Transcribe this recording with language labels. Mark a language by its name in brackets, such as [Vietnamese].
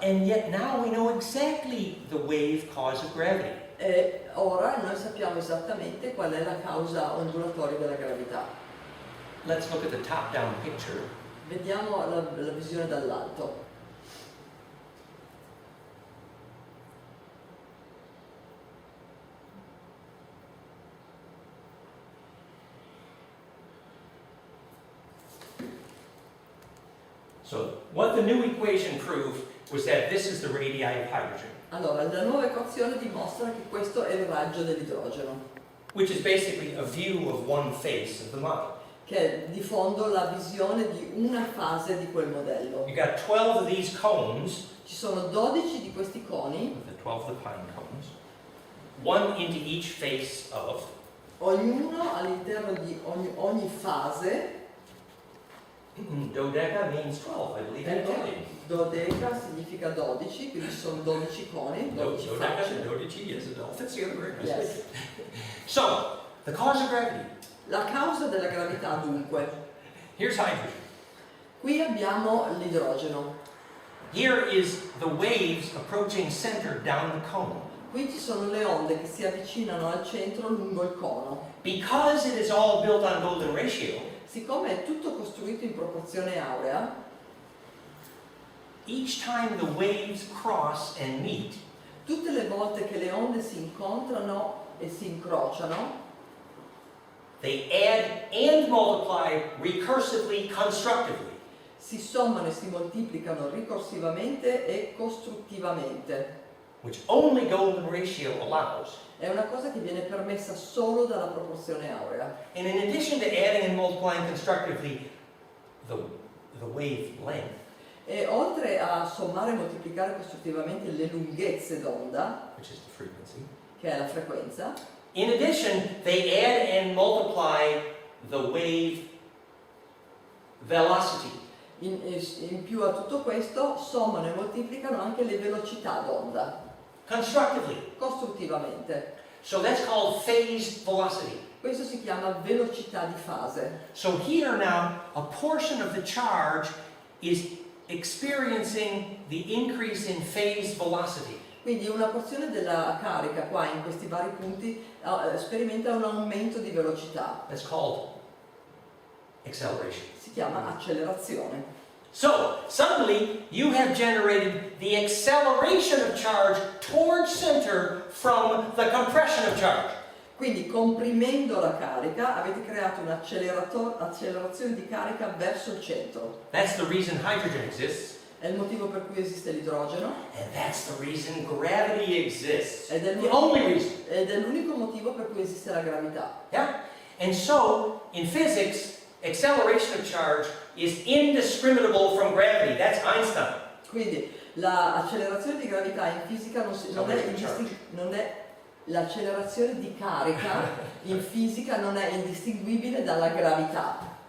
[English] And yet now we know exactly the wave cause of gravity. [Italian] E ora noi sappiamo esattamente qual è la causa ondulatoria della gravità. [English] Let's look at the top-down picture. [Italian] Vediamo la visione dall'alto. [English] So what the new equation proved was that this is the radii of hydrogen, [Italian] Allora, la nuova equazione dimostra che questo è il raggio dell'idrogeno, [English] which is basically a view of one face of the model. [Italian] che è di fondo la visione di una fase di quel modello. [English] You got 12 of these cones, [Italian] Ci sono 12 di questi coni, [English] the 12 of the pine cones, one into each face of, [Italian] ognuno all'interno di ogni fase. [English] dodeca means 12, I believe in Italian. [Italian] Dodeca significa 12, quindi sono 12 coni, 12 [English] Dodeca, [Italian] facce. [English] dodici, yes, it all fits together very Yes. nicely. So, the cause of gravity. [Italian] La causa della gravità dunque. [English] Here's hydrogen. [Italian] Qui abbiamo l'idrogeno. [English] Here is the waves approaching center down the cone. [Italian] Qui ci sono le onde che si avvicinano al centro lungo il cono. [English] Because it is all built on golden ratio, [Italian] Siccome è tutto costruito in proporzione aurea, [English] each time the waves cross and meet, [Italian] tutte le volte che le onde si incontrano e si incrociano, [English] they add and multiply recursively, constructively. [Italian] si sommano e si moltiplicano ricorsivamente e costruttivamente. [English] Which only golden ratio allows. [Italian] È una cosa che viene permessa solo dalla proporzione aurea. [English] And in addition to adding and multiplying constructively the wave length, [Italian] E oltre a sommare e moltiplicare costruttivamente le lunghezze d'onda, [English] which is the frequency, [Italian] che è la frequenza, [English] in addition, they add and multiply the wave velocity. [Italian] in più a tutto questo sommano e moltiplicano anche le velocità d'onda, [English] Constructively. [Italian] costruttivamente. [English] So that's called phase velocity. [Italian] Questo si chiama velocità di fase. [English] So here now, a portion of the charge is experiencing the increase in phase velocity. [Italian] Quindi una porzione della carica qua in questi vari punti sperimenta un aumento di velocità. [English] That's called acceleration. [Italian] Si chiama accelerazione. [English] So, suddenly, you have generated the acceleration of charge towards center from the compression of charge. [Italian] Quindi comprimendo la carica avete creato un'accelerazione di carica verso il centro. [English] That's the reason hydrogen exists, [Italian] È il motivo per cui esiste l'idrogeno [English] and that's the reason gravity exists. [Italian] ed è [English] The only reason. [Italian] l'unico motivo per cui esiste la gravità. [English] Yeah? And so, in physics, acceleration of charge is indiscriminable from gravity. That's Einstein. [Italian] Quindi l'accelerazione di gravità in fisica non è l'accelerazione di carica in fisica non è indistinguibile dalla gravità.